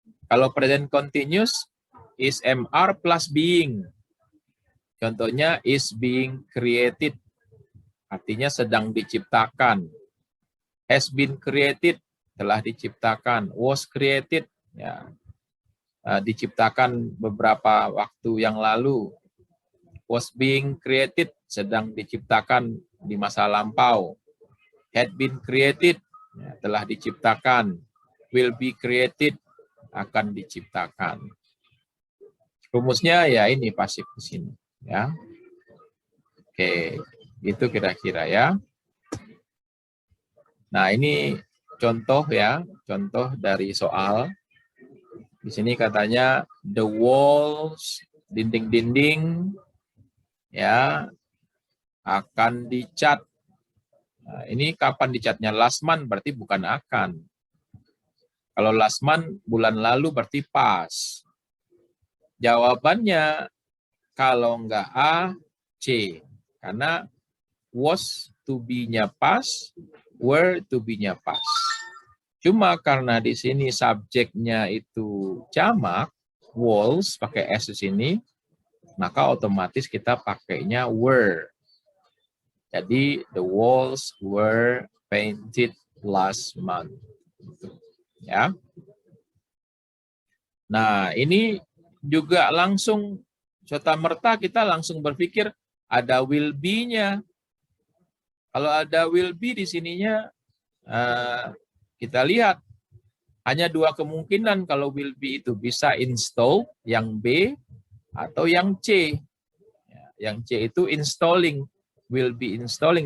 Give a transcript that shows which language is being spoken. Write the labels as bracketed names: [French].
[Indonesian] Kalau present continuous is MR plus being. Contohnya is being created. Artinya sedang diciptakan. Has been created, telah diciptakan. Was created, ya, diciptakan beberapa waktu yang lalu. Was being created, sedang diciptakan di masa lampau. Had been created, ya, telah diciptakan. Will be created, akan diciptakan. Rumusnya ya ini pasif di sini, ya. Oke, itu kira-kira ya. Nah, ini contoh ya, contoh dari soal. Di sini katanya the walls, dinding-dinding ya akan dicat. Nah, ini kapan dicatnya? Last month berarti bukan akan. Kalau last month bulan lalu berarti pas. Jawabannya kalau enggak A, C. Karena was to be-nya pas, were to be-nya pas. Cuma karena di sini subjeknya itu jamak, walls pakai S di sini, maka otomatis kita pakainya were. [English] Jadi the walls were painted last month. [Indonesian] Ya. Nah, ini juga langsung serta-merta kita langsung berpikir ada will be-nya. Kalau ada will be di sininya kita lihat hanya dua kemungkinan kalau will be itu bisa install yang B atau yang C. Yang C itu installing. will be installing.